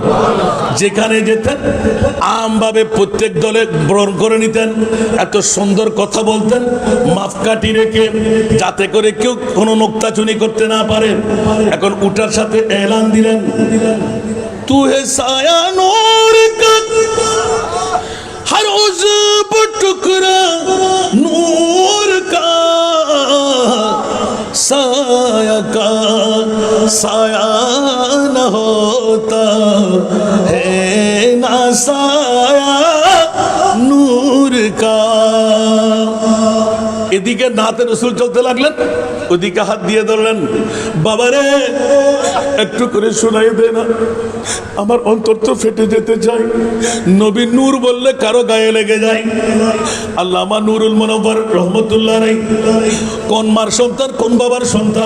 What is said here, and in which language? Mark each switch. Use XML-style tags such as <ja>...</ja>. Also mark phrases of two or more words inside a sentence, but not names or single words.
<bn>যেখানে যেতেন আমভাবে প্রত্যেক দলে বরণ করে নিতেন, এত সুন্দর কথা বলতেন মাপকাঠি রেখে, যাতে করে কেউ কোনো নোক্তাচুনি করতে না পারে। এখন উঠার সাথে এলান দিলেন,</bn> <ur>تو ہے سایہ نور کا، ہر عضو ٹکڑا نور کا, سایہ کا سایہ نہ ہوتا ہے نہ سایہ نور کا.</ur> <bn>এদিকে নাতে রসুল চলতে লাগলেন, ওদিকে হাত দিয়ে ধরলেন, বাবারে একটু করে শোনাই দে না, আমার অন্তর তো ফেটে যেতে চাই। নবী নূর বললে কারো গায়ে লেগে যায়। আল্লামা নুরুল মুনাওয়ার</bn> <ar>رحمة الله عليه</ar> <bn>কোন মার সন্তান, কোন বাবার সন্তান।</bn>